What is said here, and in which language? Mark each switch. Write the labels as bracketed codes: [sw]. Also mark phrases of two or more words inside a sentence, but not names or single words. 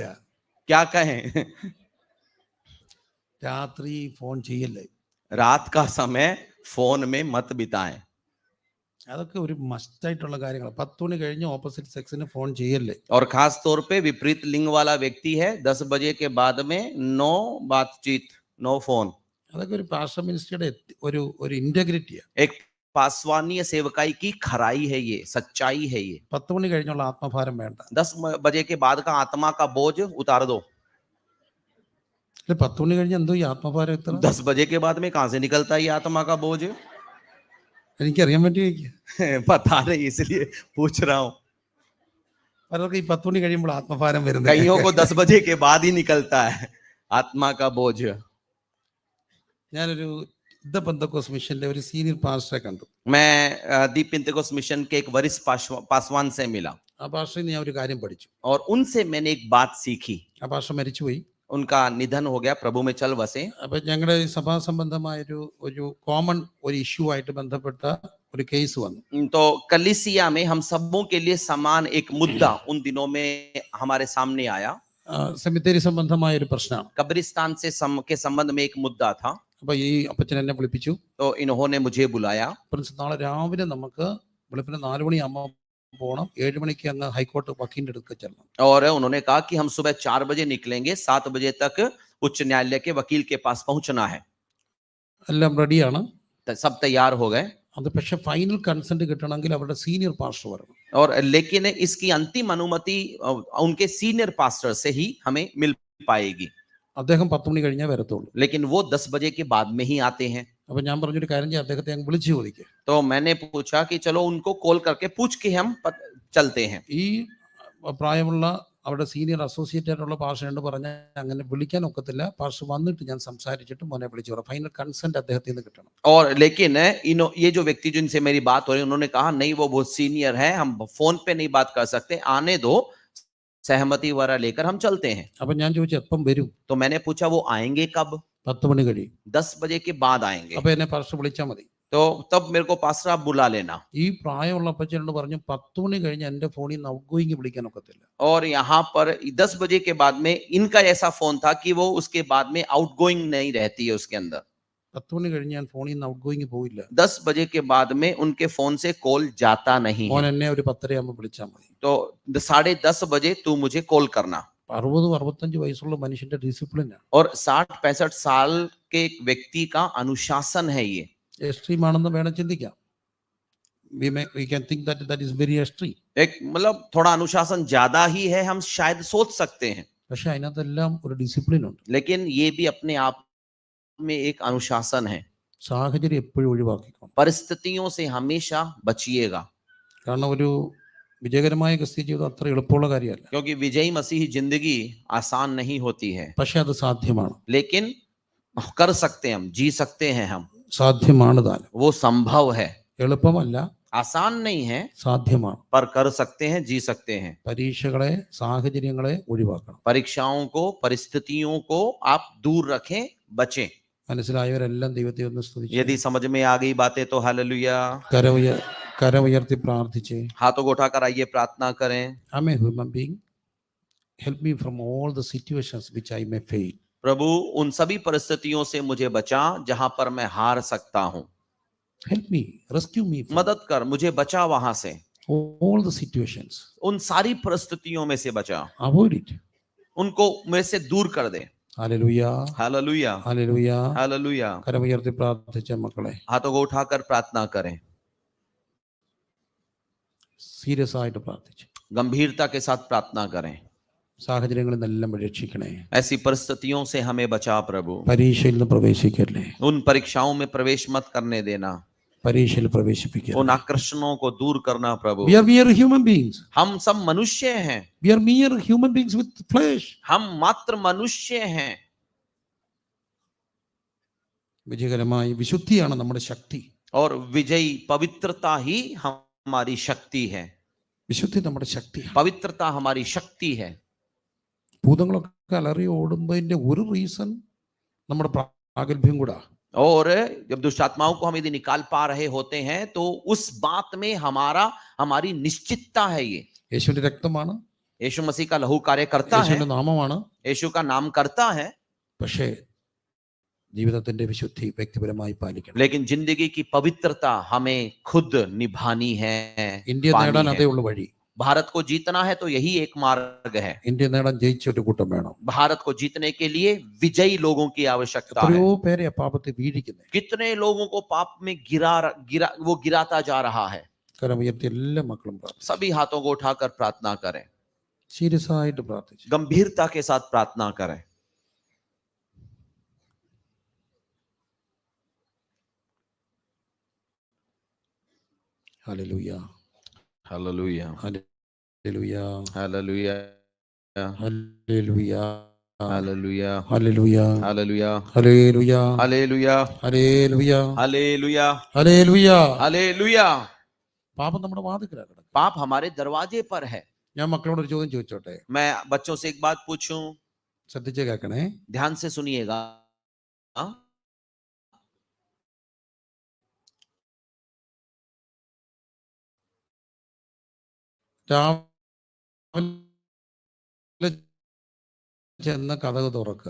[hi] क्या कहें. [ml] രാത്രി ഫോൺ ചെയ്യല്ലേ. [hi] रात का समय फोन में मत बिताएं. [ml] അതൊക്കെ ഒരു മസ്റ്റ് ആയിട്ടുള്ള കാര്യങ്ങൾ. 10 മണി കഴിഞ്ഞ് [en] opposite sex [ml] ഫോൺ ചെയ്യല്ലേ. [hi] और खास तौर पे विपरीत लिंग वाला व्यक्ति है, 10 बजे के बाद में नो बातचीत, नो फोन. [ml] അതൊക്കെ ഒരു [en] pastor ministry [ml] ഒരു ഇന്റഗ്രിറ്റിയാ. [hi] एक पासवानीय सेवकाई की खराई है, ये सच्चाई है. ये [ml] 10 മണി കഴിഞ്ഞുള്ള ആത്മഭാരം വേണ്ട. [hi] 10 बजे के बाद का आत्मा का बोझ उतार दो. [ml] 10 മണി കഴിഞ്ഞ് എന്തോ ഈ ആത്മഭാരം ഇത്ര? [hi] 10 बजे के बाद में कहां से निकलता है ये आत्मा का बोझ? [ml] എനിക്കറിയാൻ പറ്റി. [hi] पता नहीं, इसलिए पूछ रहा हूं. [ml] പലർക്ക് ഈ 10 മണി കഴിയുമ്പോൾ ആത്മഭാരം വരുന്നത്. [hi] कईयों को 10 बजे के बाद ही निकलता है आत्मा का बोझ. [ml] ഞാനൊരു പെന്തക്കോസ് മിഷന്റെ ഒരു [en] senior pastor [ml] കണ്ടു. [hi] मैं दीप पेंतेकोस्ट मिशन के एक वरिष्ठ पासवान से मिला. [ml] ആ പാസ്റ്ററിൽ ഞാൻ ഒരു കാര്യം പഠിച്ചു. [hi] और उनसे मैंने एक बात सीखी. [ml] ആ പാസ്റ്റർ മരിച്ചുപോയി. [hi] उनका निधन हो गया, प्रभु में चल बसे. [ml] അപ്പൊ ഞങ്ങളുടെ സഭാ സംബന്ധമായ ഒരു കോമൺ ഒരു ഇഷ്യൂ ആയിട്ട് ബന്ധപ്പെട്ട ഒരു കേസ് വന്നു. [hi] तो कलीसिया में हम सबों के लिए समान एक मुद्दा उन दिनों में हमारे सामने आया. [ml] സെമിത്തേരി സംബന്ധമായ ഒരു പ്രശ്നമാണ്. [hi] कब्रिस्तान से के संबंध में एक मुद्दा था. [ml] അപ്പൊ ഈ അപ്പച്ചൻ എന്നെ വിളിപ്പിച്ചു. [hi] तो इन्होंने मुझे बुलाया. [ml] പ്രിൻസ്, നാളെ രാവിലെ നമുക്ക് വെളുപ്പിന് 4 മണിയാകുമ്പോൾ പോകണം, 7 മണിക്ക് അങ്ങ് ഹൈക്കോർട്ട് വക്കീലിന്റെ അടുത്ത് ചെല്ലണം. [hi] और उन्होंने कहा कि हम सुबह 4 बजे निकलेंगे, 7 बजे तक उच्च न्यायालय के वकील के पास पहुंचना है. [ml] എല്ലാം റെഡിയാണ്. [hi] सब तैयार हो गए. [ml] അത് പക്ഷെ [en] final consent [ml] കിട്ടണമെങ്കിൽ അവരുടെ സീനിയർ പാസ്റ്റർ വരണം. [hi] और लेकिन इसकी अंतिम अनुमति उनके [en] senior pastor [hi] से ही हमें मिल पाएगी. [ml] അദ്ദേഹം 10 മണി കഴിഞ്ഞേ വരത്തുള്ളൂ. [hi] लेकिन वो 10 बजे के बाद में ही आते हैं. [ml] അപ്പൊ ഞാൻ പറഞ്ഞൊരു കാര്യം ചെയ്യാം, അദ്ദേഹത്തെ അങ്ങ് വിളിച്ചു ചോദിക്കുക. [hi] तो मैंने पूछा कि चलो उनको कॉल करके पूछ के हम चलते हैं. [ml] ഈ പ്രായമുള്ള അവരുടെ [en] senior associate [ml] ആയിട്ടുള്ള പാസ്റ്ററിനോട് പറഞ്ഞാൽ അങ്ങനെ വിളിക്കാൻ ഒക്കത്തില്ല, പാസ്റ്റർ വന്നിട്ട് ഞാൻ സംസാരിച്ചിട്ട് മോനെ വിളിച്ചു പറയാം, [en] final consent [ml] അദ്ദേഹത്തിൽ നിന്ന് കിട്ടണം. [hi] और लेकिन ये जो व्यक्ति जिनसे मेरी बात हो रही, उन्होंने कहा नहीं, वो बहुत सीनियर है, हम फोन पे नहीं बात कर सकते, आने दो, सहमति वगैरह लेकर हम चलते हैं. [ml] അപ്പൊ ഞാൻ ചോദിച്ചു എപ്പം വരും? [hi] तो मैंने पूछा वो आएंगे कब? [ml] 10 മണി കഴിയും. [hi] 10 बजे के बाद आएंगे, [ml] അപ്പൊ എന്നെ പാസ്റ്റർ വിളിച്ചാൽ മതി. [hi] तो तब मेरे को पास्टर आप बुला लेना. [ml] ഈ പ്രായമുള്ള അപ്പച്ചനോട് പറഞ്ഞു 10 മണി കഴിഞ്ഞ് എൻ്റെ ഫോണിൽ നിന്ന് [en] out going [ml] വിളിക്കാൻ ഒക്കത്തില്ല. [hi] और यहाँ पर 10 बजे के बाद में इनका ऐसा फोन था कि वो उसके बाद में आउटगोइंग नहीं रहती है उसके अंदर. [ml] 10 മണി കഴിഞ്ഞ് ഞാൻ ഫോണിൽ നിന്ന് [en] out going [ml] പോയില്ല. [hi] 10 बजे के बाद में उनके फोन से कॉल जाता नहीं [ml] മോൻ [hi] है. [ml] എന്നെ ഒരു 10:30 ആകുമ്പോൾ വിളിച്ചാൽ മതി. [hi] तो 10:30 बजे तू मुझे कॉल करना. [ml] 60-65 വയസ്സുള്ള മനുഷ്യന്റെ ഡിസിപ്ലിനാണ്. [hi] और 60-65 साल के एक व्यक्ति का अनुशासन है ये. [ml] എക്സ്ട്രീം ആണെന്ന് വേണം ചിന്തിക്കാം. [en] we can think that is very extreme. [hi] एक मतलब थोड़ा अनुशासन ज्यादा ही है, हम शायद सोच सकते हैं, [ml] പക്ഷെ അതിനകത്തെല്ലാം ഒരു ഡിസിപ്ലിൻ ഉണ്ട്. [hi] लेकिन ये भी अपने आप में एक अनुशासन है. [ml] സാഹചര്യം എപ്പോഴും ഒഴിവാക്കിക്കണം. [hi] परिस्थितियों से हमेशा बचिएगा, [ml] കാരണം ഒരു വിജയകരമായ ക്രിസ്ത്യ ജീവിതം അത്ര എളുപ്പമുള്ള കാര്യമല്ല. [hi] क्योंकि विजयी मसीही जिंदगी आसान नहीं होती है, [ml] പക്ഷെ അത് സാധ്യമാണ്. [hi] लेकिन कर सकते हैं, हम जी सकते हैं, हम [ml] സാധ്യമാണ് താനും. [hi] वो संभव है. [ml] എളുപ്പമല്ല, [hi] आसान नहीं है, [ml] സാധ്യമാണ്. [hi] पर कर सकते हैं, जी सकते हैं. [ml] പരീക്ഷകളെ സാഹചര്യങ്ങളെ ഒഴിവാക്കണം. [hi] परीक्षाओं को, परिस्थितियों को आप दूर रखें, बचें. [ml] മനസ്സിലായവരെല്ലാം ദൈവത്തെ ഒന്ന് സ്തുതിച്ചു. [hi] यदि समझ में आ गई बातें तो हालेलुया. [ml] കര ഉയർത്തി പ്രാർത്ഥിച്ച് [hi] हाथों को उठाकर आइए, प्रार्थना करें. [en] I am a human being, help me from all the situations which I may fail. [hi] प्रभु उन सभी परिस्थितियों से मुझे बचा जहां पर मैं हार सकता हूं. [en] help me, rescue me, [hi] मदद कर, मुझे बचा वहां से, [en] all the situations. [hi] उन सारी परिस्थितियों में से बचा, [en] avoid it. [hi] उनको मेरे से दूर कर दे. हालेलुया, हालेलुया, हालेलुया, हालेलुया. [ml] കരമുയർത്തി പ്രാർത്ഥിച്ച മക്കളെ [hi] हाथों को उठाकर प्रार्थना करें, [ml] സീരിയസ് ആയിട്ട് പ്രാർത്ഥിച്ചു. [hi] गंभीरता के साथ प्रार्थना करें. [ml] സാഹചര്യങ്ങളിൽ നിന്നെല്ലാം രക്ഷിക്കണേ. [hi] ऐसी परिस्थितियों से हमें बचा प्रभु. [ml] പരീക്ഷയിൽ നിന്ന് പ്രവേശിക്കല്ലേ. [hi] उन परीक्षाओं में प्रवेश मत करने देना. [ml] പരീക്ഷയിൽ പ്രവേശിപ്പിക്കുക. [hi] उन आकर्षणों को दूर करना प्रभु. [en] We are mere human beings. [hi] हम सब मनुष्य हैं. [en] We are mere human beings with flesh. [hi] हम मात्र मनुष्य हैं. [ml] വിജയകരമായി വിശുദ്ധിയാണ് നമ്മുടെ ശക്തി. [hi] और विजयी पवित्रता ही हमारी शक्ति है. [ml] വിശുദ്ധി നമ്മുടെ ശക്തിയാണ്. [hi] पवित्रता हमारी शक्ति है. [ml] ഭൂതങ്ങളൊക്കെ അലറി ഓടുന്നതിന്റെ ഒരു റീസൺ നമ്മുടെ പ്രാഗൽഭ്യം കൂടാ. [hi] और जब दुष्ट आत्माओं को हम यदि निकाल पा रहे होते हैं तो उस बात में हमारी निश्चितता है. ये [ml] യേശുവിന്റെ രക്തമാണ്, [hi] यीशु मसीह का लहू कार्य करता है, [ml] യേശുവിന്റെ നാമമാണ്. [hi] यीशु का नाम करता है, [ml] പക്ഷേ ജീവിതത്തിന്റെ വിശുദ്ധി വ്യക്തിപരമായി പാലിക്കണം. [hi] लेकिन जिंदगी की पवित्रता हमें खुद निभानी है. [ml] ഇന്ത്യ നേടാൻ അതേ ഉള്ളു വഴി. [hi] भारत को जीतना है तो यही एक मार्ग है. [ml] ഇന്ത്യ നേടാൻ ജയിച്ചൊരു കൂട്ടം വേണം. [hi] भारत को जीतने के लिए विजयी लोगों की आवश्यकता है. [ml] എത്രയോ പേരെ പാപത്തെ വീഴിക്കുന്നത്. [hi] कितने लोगों को पाप में गिराता जा रहा है. [ml] കരമുയർത്തി എല്ലാ മക്കളും പ്രാർത്ഥിച്ചു. [hi] सभी हाथों को उठाकर प्रार्थना करें, [ml] സീരിയസ് ആയിട്ട് പ്രാർത്ഥിച്ചു. [hi] गंभीरता के साथ प्रार्थना करें. [ml] ഹല്ലേലൂയ, [hi] हालेलुया, [ml] ഹല്ലേലൂയ, [hi] हालेलुया, [ml] ഹല്ലേലൂയ, [hi] हालेलुया, [ml] ഹല്ലേലൂയ, [hi] हालेलुया, [ml] ഹല്ലേലൂയ, [hi] हालेलुया, [ml] ഹല്ലേലൂയ, [hi] हालेलुया, [ml] ഹല്ലേലൂയ. [hi] हालेलुया. [ml] പാപം നമ്മുടെ വാതിൽക്കലാണ് കിടക്കുന്നത്. [hi] पाप हमारे दरवाजे पर है. [ml] ഞാൻ മക്കളോട് ഒരു ചോദ്യം ചോദിച്ചോട്ടെ? [hi] मैं बच्चों से एक बात पूछूं, [ml] ശ്രദ്ധിച്ച് കേൾക്കണേ. [hi] ध्यान से सुनिएगा. [ml] രാവിലെ ചെന്ന് കതക് തുറക്കുക.